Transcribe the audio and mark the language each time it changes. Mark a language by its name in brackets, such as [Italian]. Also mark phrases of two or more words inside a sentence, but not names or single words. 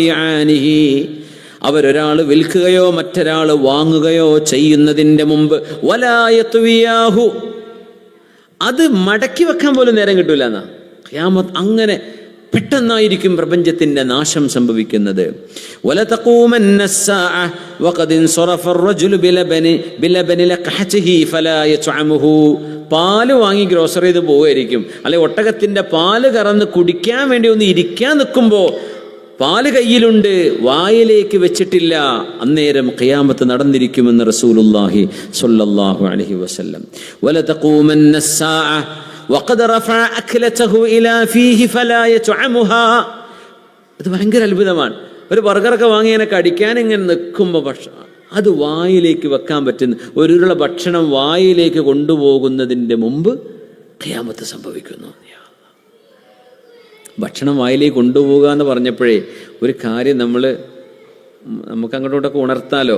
[Arabic] فلا يتبايعانه, [Malayalam] അവരൊരാൾ വിൽക്കുകയോ മറ്റൊരാൾ വാങ്ങുകയോ ചെയ്യുന്നതിൻ്റെ മുമ്പ് [Arabic] ولا يطويانه, [Malayalam] അത് മടക്കി വെക്കാൻ പോലും നേരം കിട്ടൂല എന്നാ. ഖിയാമത്ത് അങ്ങനെ പെട്ടെന്നായിരിക്കും പ്രപഞ്ചത്തിന്റെ നാശം സംഭവിക്കുന്നത്. [Arabic] വലതഖൂമന്ന الساعة وقد انصرف الرجل بلبن لقحته فلا يطعمه. [Malayalam] പാല് വാങ്ങി ഗ്രോസറി ചെയ്ത് പോവുമായിരിക്കും, അല്ലെ ഒട്ടകത്തിന്റെ പാല് കറന്ന് കുടിക്കാൻ വേണ്ടി ഒന്ന് ഇരിക്കാൻ നിൽക്കുമ്പോൾ പാല് കയ്യിലുണ്ട്, വായിലേക്ക് വെച്ചിട്ടില്ല, അന്നേരം ഖിയാമത്ത് നടന്നിരിക്കുമെന്ന് [Arabic] رسول الله صلى الله عليه وسلم. വലതഖൂമന്ന الساعة وقد رفع أكلته إلى فيه فلا يطعمها. [Malayalam] അത് ഭയങ്കര അത്ഭുതമാണ്. ഒരു ബർഗറൊക്കെ വാങ്ങി ഇങ്ങനെ കടിക്കാൻ ഇങ്ങനെ നിൽക്കുമ്പോൾ അത് വായിലേക്ക് വെക്കാൻ പറ്റുന്ന ഒരു ഉരുള ഭക്ഷണം വായിലേക്ക് കൊണ്ടുപോകുന്നതിൻ്റെ മുമ്പ് ഖിയാമത്ത് സംഭവിക്കുന്നു. ഭക്ഷണം വായിലേക്ക് കൊണ്ടുപോകുക എന്ന് പറഞ്ഞപ്പോഴേ ഒരു കാര്യം നമുക്ക് അങ്ങോട്ടോട്ടൊക്കെ ഉണർത്താലോ.